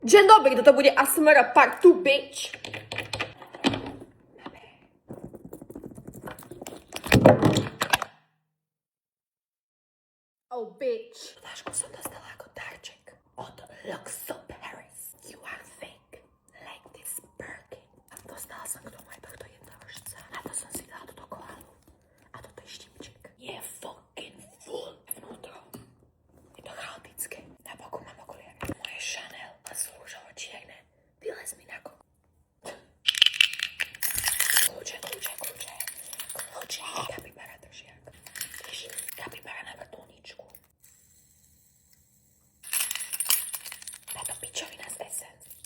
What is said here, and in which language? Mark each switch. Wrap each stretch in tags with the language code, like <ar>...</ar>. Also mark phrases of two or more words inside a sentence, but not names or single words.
<pl>Dzień dobry,</pl> <sk>toto bude ASMR</sk> <en>Part 2, bitch. Oh, bitch.</en> <sk>Flašku som dostala ako darček od Luxo Paris.</sk> <en>You are fake, like this Birkin.</en> <sk>A dostala som k tomu aj tohto jednorožca. A to som si dala túto koalu. A toto je štipček. Je</sk> <en>fucking full</en> <sk>vnútro. Je to chaotické. Na boku mám okuliare. Moje Chanel a sú rúžovo čierne. Vylez mi na koko. Kľúče. Kapibara držiak. Kapibara na vrtuľničku. Táto pičovina z Essence.</sk>